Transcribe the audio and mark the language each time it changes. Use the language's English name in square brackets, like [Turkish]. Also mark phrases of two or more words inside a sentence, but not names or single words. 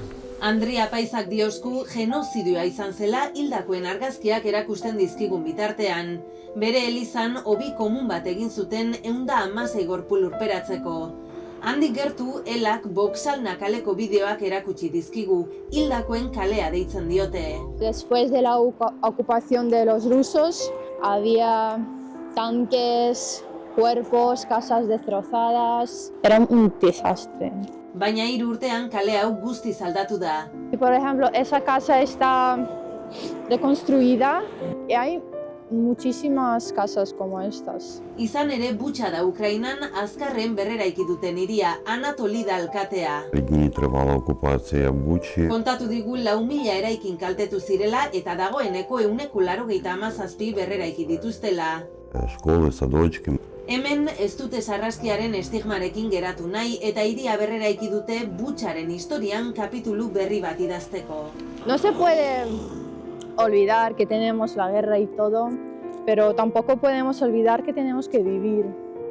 [Basque] Andri Apaizak diosku genozidioa izan zela hildakoen argazkiak erakusten dizkigun bitartean. Bere elizan hobi komun bat egin zuten 116 gorpu lurperatzeko. Handik gertu, Elak Boxalna kaleko bideoak erakutsi dizkigu, hildakoen kalea deitzen diote. [Spanish] Después de la ocupación de los rusos, había tanques, cuerpos, casas destrozadas. Era un desastre. [Basque] Baina 3 urtean kale hau guztiz aldatu da. [Spanish] Por ejemplo, esa casa está reconstruida y hay muchísimas casas como estas. [Basque] Izan ere, Butxa da Ukrainan azkarren berreraiki duten hiria, Anatoli da alkatea. [Ukrainian] Дні тривала окупація Бучі. [Basque] Kontatu digu 4.000 eraikin kaltetu zirela eta dagoeneko 197 berreraiki dituztela. [Ukrainian] Школи, садочки. [Basque] Hemen ez dute sarraskiaren estigmarekin geratu nahi eta hiria berreraiki dute Butxaren historian kapitulu berri bat idazteko. [Spanish] No se puede olvidar que tenemos la guerra y todo, pero tampoco podemos olvidar que tenemos que vivir.